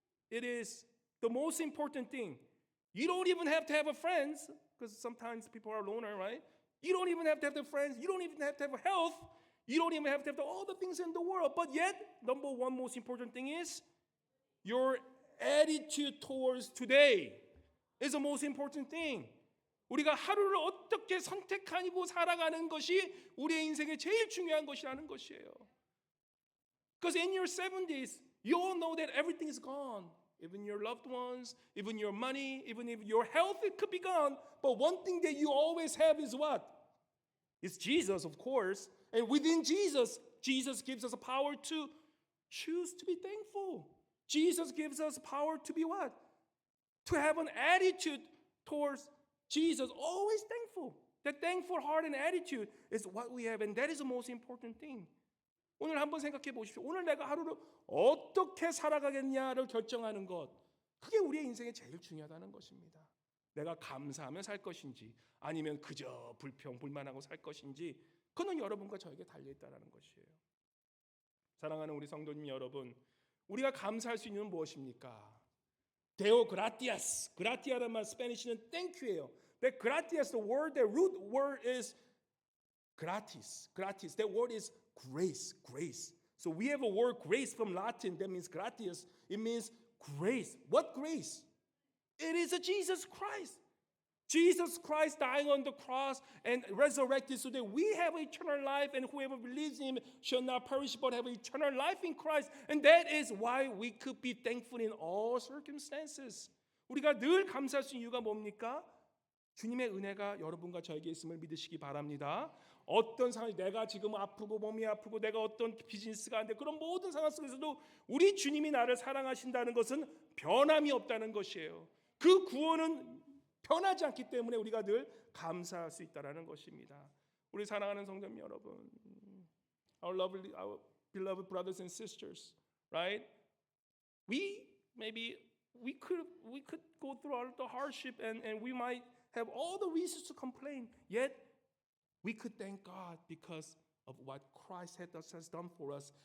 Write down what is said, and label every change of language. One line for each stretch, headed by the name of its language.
English: It is the most important thing. You don't even have to have a friends, because sometimes people are loner, right? You don't even have to have the friends. You don't even have to have health. You don't even have to have all the things in the world. But yet, number one most important thing is your attitude towards today is the most important thing.
Korean: 우리가 하루를 어떻게 선택하고 살아가는 것이 우리의 인생에 제일 중요한 것이라는 것이에요.
English: Because in your 70s, you all know that everything is gone. Even your loved ones, even your money, even if your health, it could be gone. But one thing that you always have is what? It's Jesus, of course. And within Jesus, Jesus gives us a power to choose to be thankful. Jesus gives us power to be what? To have an attitude towards Jesus, always thankful. That thankful heart and attitude is what we have, and that is the most important thing.
Korean: 오늘 한번 생각해 보십시오. 오늘 내가 하루를 어떻게 살아가겠냐를 결정하는 것. 그게 우리의 인생에 제일 중요하다는 것입니다. 내가 감사하며 살 것인지 아니면 그저 불평불만하고 살 것인지 그는 여러분과 저에게 달려있다는 것이에요. 사랑하는 우리 성도님 여러분, 우리가 감사할 수 있는 무엇입니까?
Latin: Deo gratias.
Korean: gratia라는 말 스페니쉬는 땡큐예요.
English: That gratias, the root word is gratis. That word is grace. So we have a word grace from Latin that means gratias. It means grace. What grace? It is a Jesus Christ. Jesus Christ dying on the cross and resurrected so that we have eternal life, and whoever believes in him shall not perish but have eternal life in Christ. And that is why we could be thankful in all circumstances.
Korean: 우리가 늘 감사할 수 있는 이유가 뭡니까? 주님의 은혜가 여러분과 저에게 있음을 믿으시기 바랍니다. 어떤 상황이 내가 지금 아프고 몸이 아프고 내가 어떤 비즈니스가 안 돼 그런 모든 상황 속에서도 우리 주님이 나를 사랑하신다는 것은 변함이 없다는 것이에요. 그 구원은 변하지 않기 때문에 우리가 늘 감사할 수 있다라는 것입니다. 우리 사랑하는 성도님 여러분,
English: our beloved brothers and sisters, right? We could go through all the hardship and we might have all the reasons to complain, yet we could thank God because of what Christ has done for us.